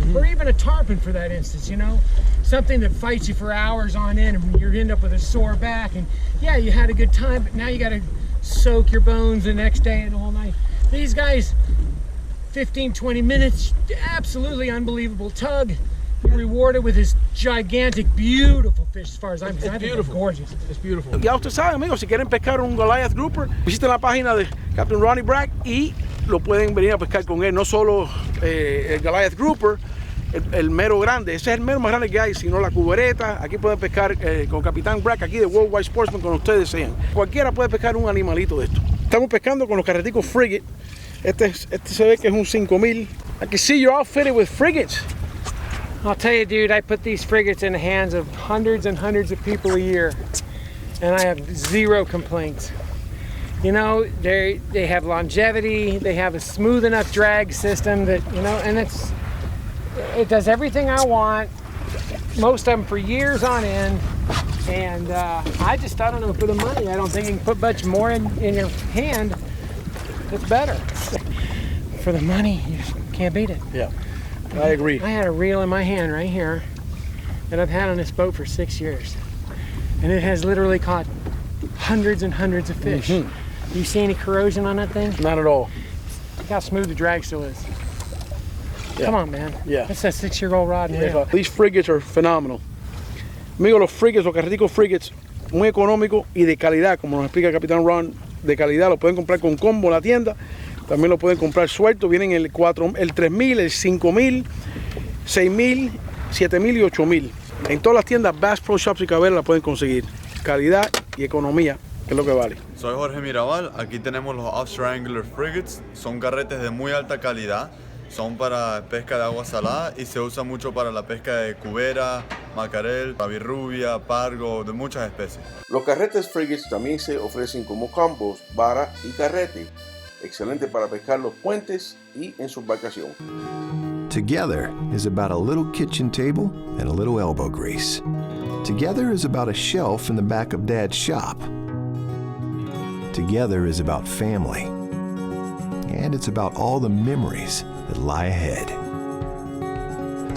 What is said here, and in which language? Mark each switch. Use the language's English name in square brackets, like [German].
[English] Or even a tarpon for that instance, you know? Something that fights you for hours on end and you end up with a sore back and yeah, you had a good time, but now you gotta soak your bones the next day and the whole night. These guys, 15, 20 minutes, absolutely unbelievable tug. You're rewarded with this gigantic, beautiful fish as far as I'm concerned. It's gorgeous. It's beautiful. [Spanish] Ya usted sabe, amigos, si quieren pescar un Goliath grouper, visiten la página de Captain Ronnie Bragg y lo pueden venir a pescar con él. No solo el Goliath grouper, el mero grande, ese es el mero más grande que hay, sino la cubereta. Aquí pueden pescar con Capitán Bragg, aquí de Worldwide Sportsman, cuando ustedes desean. Cualquiera puede pescar un animalito de esto. Estamos pescando con los carreticos frigate. Este se ve que es un 5000. [English] I can see you're outfitted with frigates. I'll tell you, dude, I put these frigates in the hands of hundreds and hundreds of people a year, and I have zero complaints. You know, they have longevity, they have a smooth enough drag system that, you know, and it does everything I want, most of them for years on end, and I don't know, for the money, I don't think you can put much more in your hand. It's better. For the money, you just can't beat it. Yeah. I agree. I had a reel in my hand right here that I've had on this boat for 6 years. And it has literally caught hundreds and hundreds of fish. You see any corrosion on that thing? Not at all. Look how smooth the drag still is. Yeah. Come on, man. Yeah. That's a 6-year-old rod and reel. These frigates are phenomenal. [Spanish] Amigos, los frigates, los carreticos frigates, muy económicos y de calidad, como nos explica el Capitán Ron, de calidad. Lo pueden comprar con combo en la tienda. También lo pueden comprar suelto. Vienen el 3000, el 5000, 6000, 7000 y 8000. En todas las tiendas Bass Pro Shops y Cabrera la pueden conseguir. Calidad y economía, que es lo que vale. Soy Jorge Mirabal. Aquí tenemos los Offshore Angler Frigates. Son carretes de muy alta calidad. Son para pesca de agua salada y se usa mucho para la pesca de cubera, macarel, rabirrubia, pargo, de muchas especies. Los carretes frigates también se ofrecen como combos, vara y carrete. Excelente para pescar los puentes y en su embarcación. [English] Together is about a little kitchen table and a little elbow grease. Together is about a shelf in the back of Dad's shop. Together is about family. And it's about all the memories that lie ahead.